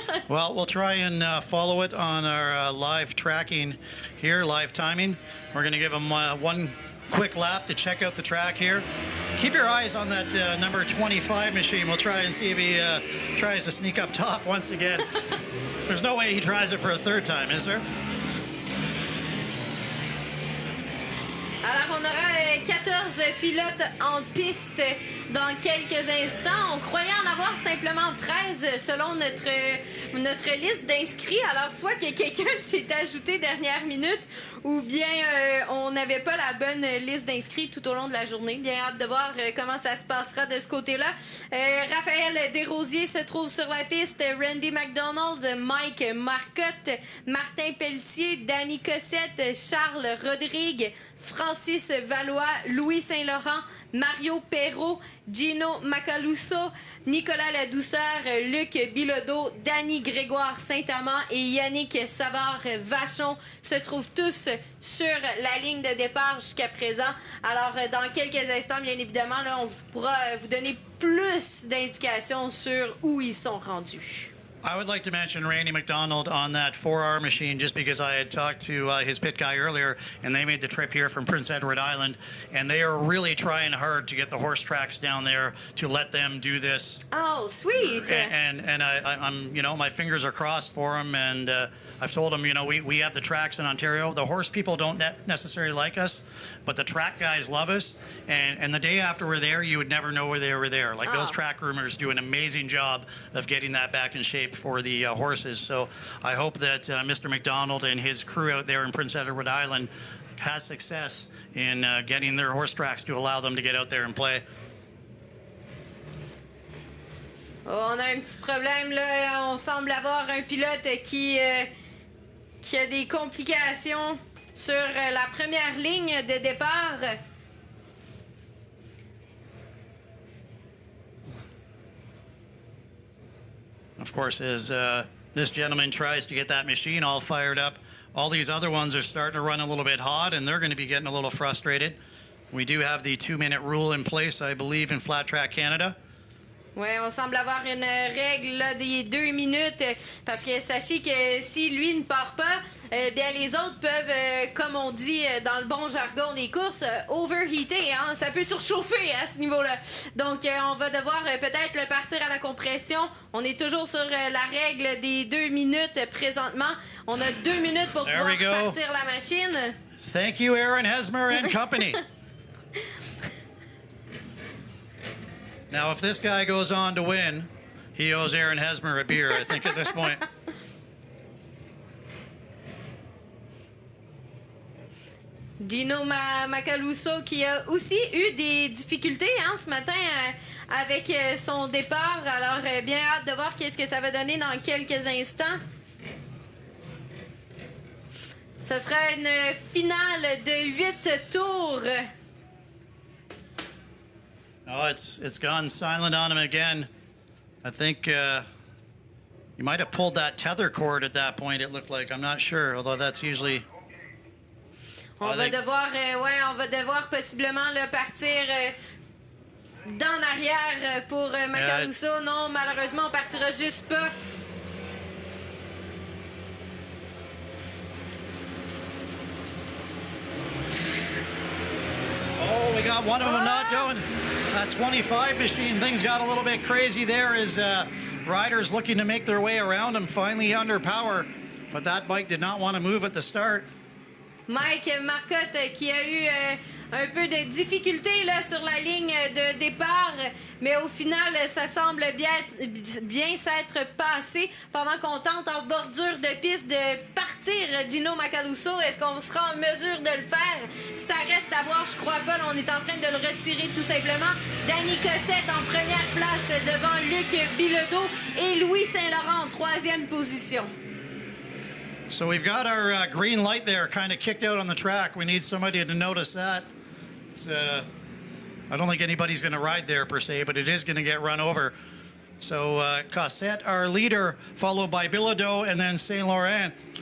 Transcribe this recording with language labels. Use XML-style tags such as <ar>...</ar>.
<en>Well, we'll try and follow it on our live tracking here, live timing. We're going to give them one quick lap to check out the track here. Keep your eyes on that number 25 machine. We'll try and see if he tries to sneak up top once again. There's no way he tries it for a third time, is there?</en> <fr>Alors, on aura 14 pilotes en piste dans quelques instants. On croyait en avoir simplement 13 selon notre liste d'inscrits. Alors, soit que quelqu'un s'est ajouté dernière minute ou bien on n'avait pas la bonne liste d'inscrits tout au long de la journée. Bien hâte de voir comment ça se passera de ce côté-là. Raphaël Desrosiers se trouve sur la piste. Randy McDonald, Mike Marcotte, Martin Pelletier, Danny Cossette, Charles Rodrigue, Francis Valois, Louis Saint-Laurent, Mario Perrault, Gino Macaluso, Nicolas Ladouceur, Luc Bilodeau, Danny Grégoire Saint-Amand et Yannick Savard-Vachon se trouvent tous sur la ligne de départ jusqu'à présent. Alors, dans quelques instants, bien évidemment, là, on pourra vous donner plus d'indications sur où ils sont rendus.</fr> <en>I would like to mention Randy McDonald on that 4R machine, just because I had talked to his pit guy earlier, and they made the trip here from Prince Edward Island, and they are really trying hard to get the horse tracks down there to let them do this. Oh, sweet! And I'm, you know, my fingers are crossed for him, and I've told him, you know, we have the tracks in Ontario. The horse people don't necessarily like us, but the track guys love us. And the day after we're there, you would never know where they were there. Like, those track groomers do an amazing job of getting that back in shape for the horses. So I hope that Mr. McDonald and his crew out there in Prince Edward Island has success in getting their horse tracks to allow them to get out there and play.</en> <fr>Oh, on a un petit problème là. On semble avoir un pilote qui a des complications sur la première ligne de départ.</fr> <en>Of course, as this gentleman tries to get that machine all fired up, all these other ones are starting to run a little bit hot, and they're going to be getting a little frustrated. We do have the 2-minute rule in place, I believe, in Flat Track Canada.</en> <fr>Oui, on semble avoir une règle là, des 2 minutes parce que sachez que si lui ne part pas, bien les autres peuvent, comme on dit dans le bon jargon des courses, overheater. Hein? Ça peut surchauffer à ce niveau-là. Donc, on va devoir peut-être le partir à la compression. On est toujours sur la règle des 2 minutes présentement. On a 2 minutes pour pouvoir partir la machine.</fr> <en>Thank you, Aaron Hesmer and company. Now, if this guy goes on to win, he owes Aaron Hesmer a beer, I think, at this point.</en> <fr>Gino Macaluso qui a aussi eu des difficultés hein, ce matin avec son départ. Alors, bien hâte de voir qu'est-ce que ça va donner dans quelques instants. Ça sera une finale de 8 tours.</fr> <en>Oh, it's gone silent on him again. I think you might have pulled that tether cord at that point, it looked like. I'm not sure, although that's usually...</en> <fr>On va devoir possiblement le partir d'en arrière pour Macaluso. Non, malheureusement, on partira juste pas.</fr> <en>Oh, we got one of them not going. That 25 machine, things got a little bit crazy there as riders looking to make their way around him, finally under power. But that bike did not want to move at the start.</en> <fr>Mike Marcotte qui a eu un peu de difficulté là, sur la ligne de départ, mais au final, ça semble bien s'être passé pendant qu'on tente en bordure de piste de partir Gino Macaluso. Est-ce qu'on sera en mesure de le faire? Ça reste à voir, je crois pas. Là, on est en train de le retirer tout simplement. Danny Cossette en première place devant Luc Bilodeau et Louis Saint-Laurent en troisième position.</fr> <en>So we've got our green light there kind of kicked out on the track. We need somebody to notice that. It's, I don't think anybody's going to ride there per se, but it is going to get run over. So Cossette, our leader, followed by Bilodeau and then Saint Laurent.</en>